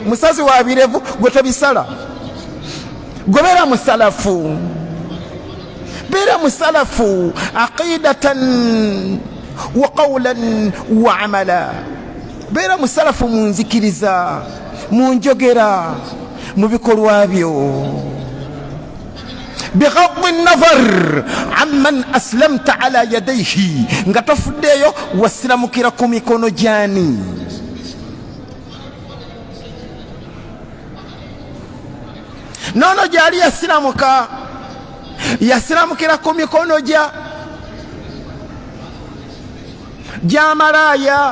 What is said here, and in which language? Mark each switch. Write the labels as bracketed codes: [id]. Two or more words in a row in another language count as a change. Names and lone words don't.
[lg] Musazi wa birevu gwe tobisala. Gwe beera musalafu, beera musalafu [ar] عقيدة وقولا وعملا. [lg] Beera musalafu mu nzikiriza, mu njogera, mu bikolwa byo. [ar] بغض النظر عمن أسلمت على يديه [lg] nga tofuddeyo wasiramukira ku mikono gyani. Nono gyali yasiramukira ku mikono gya malaaya.